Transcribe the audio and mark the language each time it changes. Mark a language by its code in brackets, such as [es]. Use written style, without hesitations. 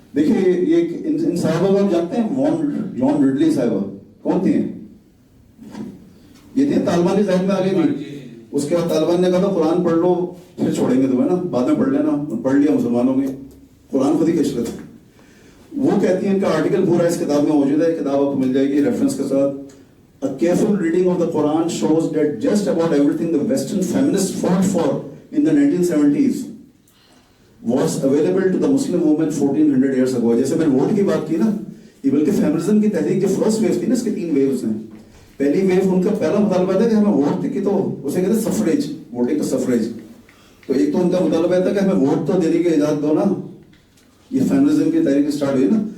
[ur] دیکھیے یہ ان صاحبہ کو آپ جانتے ہیں, جان رڈلی صاحبہ کون تھی ہیں؟ یہ تھے طالبان کی قید میں آگے بھی. اس کے بعد طالبان نے کہا تھا قرآن پڑھ لو پھر چھوڑیں گے تمہیں نا, بعد میں پڑھ لینا. پڑھ لیا مسلمانوں نے, قرآن خود ہی کش لیتے. وہ کہتی ہیں ان کا آرٹیکل پورا اس کتاب میں موجود ہے, کتاب آپ کو مل جائے گی ریفرنس کے ساتھ. [en] A careful reading of the Quran shows that just about everything the Western feminists fought for in the 1970s was available to the Muslim woman 1400 years ago. [ur] جیسے میں نے ووٹ کی بات کی نا, یہ بلکہ فیمنزم کی تحریک جو فرسٹ ویو تھی نا, اس کے 3 ویوز ہیں. پہلی ویو ان کا پہلا مطالبہ تھا کہ ہمیں ووٹ کی, تو اسے کہتے ہیں سفریج, ووٹنگ کا سفریج. تو ایک تو ان کا مطالبہ تھا کہ ہمیں ووٹ تو دینے کی اجازت دو نا, یہ فیمنزم کی تحریک اسٹارٹ ہوئی نا.